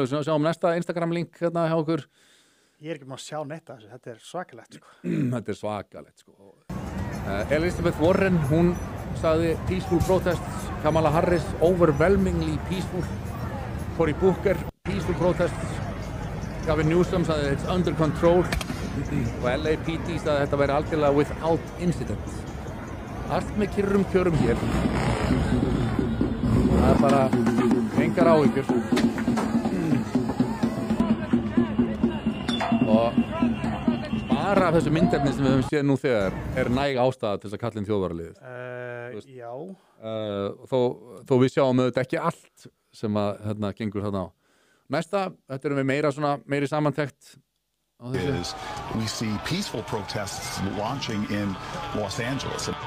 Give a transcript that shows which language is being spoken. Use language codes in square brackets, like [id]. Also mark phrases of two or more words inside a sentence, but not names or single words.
[is] Við sjáum næsta Instagram-link hérna hjá okkur. Ég ekki að sjá neitt af þessu, þetta svakalegt Þetta svakalegt Elizabeth Warren, hún sagði [en] peaceful protests, [is] Kamala Harris [en] overwhelmingly peaceful, [is] Cory Booker [en] peaceful protests, [is] Gavin Newsom sagði [en] it's under control [is] og LAPD sagði þetta væri algjörlega [en] without incident. [is] Allt með kyrrum kjörum hér. Það bara engar áhyggjur. Og bara af þessu myndefni sem við höfum séð nú þegar næg ástæða til þess að kalla inn þjóðvaraliðið. Já. Þó við sjáum auðvitað ekki allt sem að gengur þarna á. Næsta, þetta erum við meiri samantekt. [en] We see peaceful protests launching in Los Angeles.